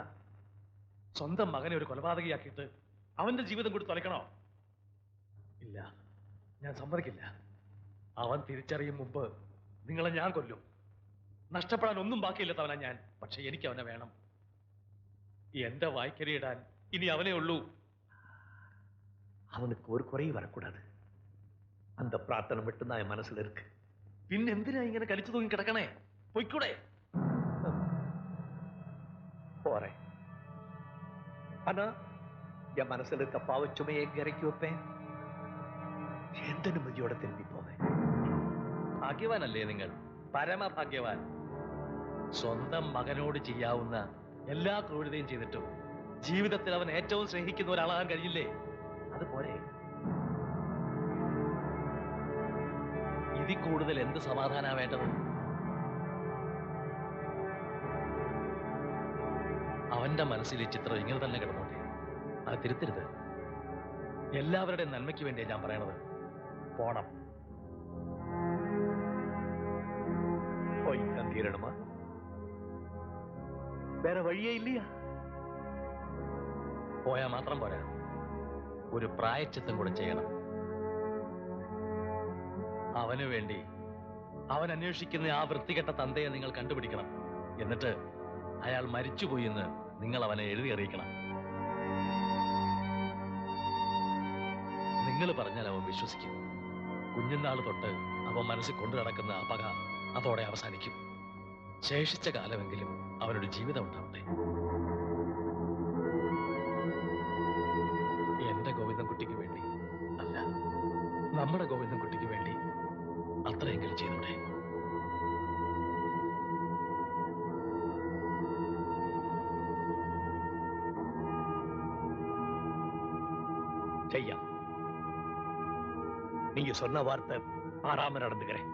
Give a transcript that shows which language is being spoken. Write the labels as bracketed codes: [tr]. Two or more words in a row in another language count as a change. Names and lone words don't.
[ml] സ്വന്തം മകനെ ഒരു കൊലപാതകയാക്കിയിട്ട് അവന്റെ ജീവിതം കൂടി തുലയ്ക്കണോ? ഇല്ല, ഞാൻ സമ്മതിക്കില്ല. അവൻ തിരിച്ചറിയും മുമ്പ് നിങ്ങളെ ഞാൻ കൊല്ലും. നഷ്ടപ്പെടാൻ ഒന്നും ബാക്കിയില്ലാത്തവനാ ഞാൻ. പക്ഷെ എനിക്ക് അവനെ വേണം. എന്റെ വായ്ക്കരിയിടാൻ ഇനി അവനേ ഉള്ളൂ. அவனுக்கு ஒரு குறை வரக்கூடாது. அந்த பிரார்த்தனை மட்டும்தான் என் மனசுல இருக்கு. പിന്നെന്തിനാ ഇങ്ങനെ കലിച്ചു തൂങ്ങി കിടക്കണേ? പൊയ്ക്കൂടെ? [ta] போறேன். ஆனா என் மனசுல இருக்க பாவச்சுமையை எங்க இறக்கி வைப்பேன்? எந்த நிம்மதியோட திரும்பி போவேன்? [ml] ഭാഗ്യവാനല്ലേ നിങ്ങൾ? പരമഭാഗ്യവാൻ. സ്വന്തം മകനോട് ചെയ്യാവുന്ന എല്ലാ ക്രൂരതയും ചെയ്തിട്ടും ജീവിതത്തിൽ അവൻ ഏറ്റവും സ്നേഹിക്കുന്ന ഒരാളാകാൻ കഴിയില്ലേ? അതുപോലെ ഇതിൽ കൂടുതൽ എന്ത് സമാധാനാ വേണ്ടത്? അവന്റെ മനസ്സിൽ ഈ ചിത്രം ഇങ്ങനെ തന്നെ കിടന്നോട്ടെ. അത് തിരുത്തരുത്. എല്ലാവരുടെയും നന്മയ്ക്ക് വേണ്ടിയാണ് ഞാൻ പറയണത്. പോണം. [ta] போய்தான் தீரணுமா? வேற வழியே இல்லையா? [ml] പോയാ മാത്രം പോരാ, ഒരു പ്രായശ്ചിത്തം കൂടെ ചെയ്യണം. അവനു വേണ്ടി അവൻ അന്വേഷിക്കുന്ന ആ വൃത്തികെട്ട തന്തയെ നിങ്ങൾ കണ്ടുപിടിക്കണം. എന്നിട്ട് അയാൾ മരിച്ചുപോയി എന്ന് നിങ്ങൾ അവനെ എഴുതി അറിയിക്കണം. നിങ്ങൾ പറഞ്ഞാൽ അവൻ വിശ്വസിക്കും. കുഞ്ഞുനാൾ തൊട്ട് അവൻ മനസ്സിൽ കൊണ്ടു നടക്കുന്ന ആ പക അതോടെ അവസാനിക്കും. ശേഷിച്ച കാലമെങ്കിലും അവനൊരു ജീവിതം ഉണ്ടാവട്ടെ. എന്റെ ഗോവിന്ദൻകുട്ടിക്ക് വേണ്ടി അല്ല, നമ്മുടെ ഗോവിന്ദൻകുട്ടിക്ക് വേണ്ടി അത്രയെങ്കിലും ചെയ്തൂടെ? [ta] செய்யாம். நீங்க சொன்ன வார்த்தை மாறாம நடந்துக்கிறேன்.